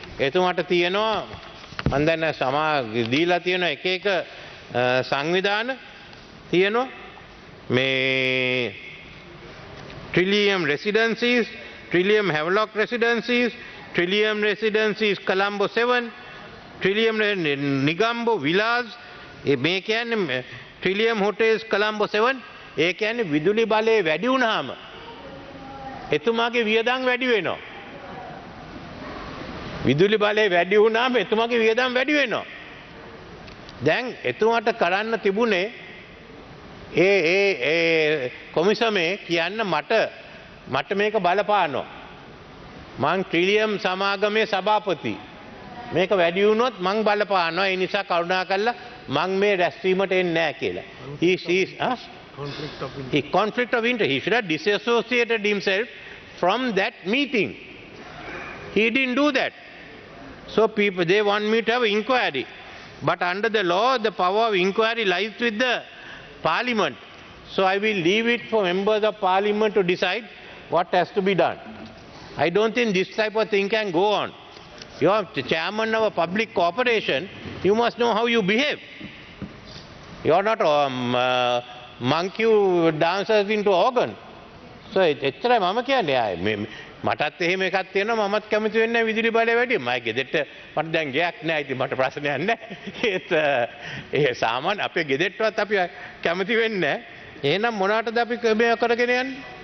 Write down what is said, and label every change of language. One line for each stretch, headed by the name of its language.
Sinhala: එතුමාට තියෙනවා මම දැන් දීලා තියෙන එක එක සංවිධාන තියෙනවා මේ Trillium Residencies, Trillium Havelock Residencies, Trillium Residencies Colombo 7, Trillium Nigambo Villas, මේ කියන්නේ Trillium Hotels Colombo 7. ඒ කියන්නේ විදුලි බලය වැඩි වුණාම එතුමාගේ වියදම් වැඩි වෙනවා. විදුලි බලය වැඩි වුණාම එතුමාගේ වියදම් වැඩි වෙනවා. දැන් එතුමාට කරන්න තිබුණේ ඒ කොමිසමේ කියන්න මට මේක බලපානවා. මං ට්‍රිලියම් සමාගමේ සභාපති. මේක වැඩි වුණොත් මං බලපානවා. ඒ නිසා කරුණා කරලා මං මේ රැස්වීමට එන්නේ නැහැ කියලා.
English: Conflict of interest. He should have disassociated himself from that meeting. He didn't do that. So people, they want me to have inquiry. But under the law, the power of inquiry lies with the parliament. So I will leave it for members of parliament to decide what has to be done. I don't think this type of thing can go on. You are the chairman of a public corporation, you must know how you behave. You are not monkey who dances into organ.
Sinhala: So එච්චරයි මම කියන්නේ. මටත් එහෙම එකක් තියෙනවා මමත් කැමති වෙන්නේ විදුලි බලය වැඩි. මම ගෙදරට මට දැන් ගයක් නැහැ. ඉතින් මට ප්‍රශ්නයක් නැහැ. ඒ සාමාන්‍ය අපේ ගෙදරටවත් අපි කැමති වෙන්නේ නැහැ. එහෙනම් මොනකටද අපි මේ කරගෙන යන්නේ?